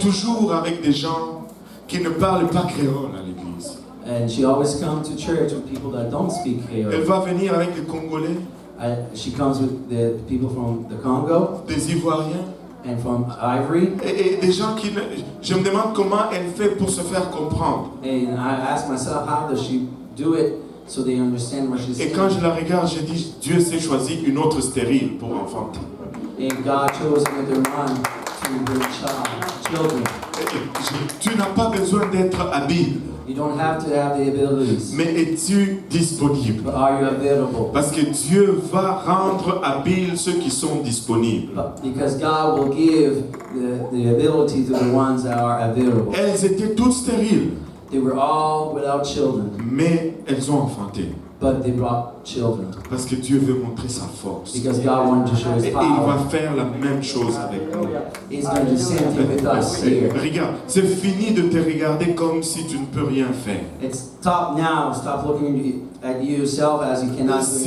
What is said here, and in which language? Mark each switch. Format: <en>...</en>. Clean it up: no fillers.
<fr>toujours avec des gens qui ne parlent pas créole à l'église.</fr> <en>And she always comes to church with people that don't speak</en> <fr>Elle</fr> <en>Creole.</en> <fr>va venir avec des Congolais,</fr> <en>She comes with the people from the Congo</en> <fr>des Ivoiriens,</fr> <en>and from Ivory.</en> <fr>et des gens qui... Je me demande comment elle fait pour se faire comprendre.</fr> <en>And I ask myself, how does she do it so they understand what she's</en> <fr>Et</fr> <en>saying?</en> <fr>quand je la regarde, je dis, Dieu s'est choisi une autre stérile pour enfanter.</fr> <en>And God chose another one to bring children.</en> <fr>Tu n'as pas besoin d'être habile,</fr> <en>You don't have to have the abilities,</en> <fr>mais es-tu disponible?</fr> <en>but are you available?</en> <fr>Parce que Dieu va rendre habiles ceux qui sont disponibles.</fr> <en>Because God will give the ability to the ones that are available.</en> <fr>Elles étaient toutes stériles,</fr> <en>They were all without children,</en> <fr>mais elles ont enfanté.</fr> <en>but they brought children.</en> <fr>Parce que Dieu veut montrer sa force.</fr> <en>Because God wanted to show His</en> <fr>Et il</fr> <en>power.</en> <fr>va faire la même chose avec nous.</fr> <en>He's going to do the same thing with us here.</en> <fr>Regarde, c'est fini de te regarder comme si tu ne peux rien faire.</fr> <en>It's stop now. Stop looking at yourself as you cannot do</en>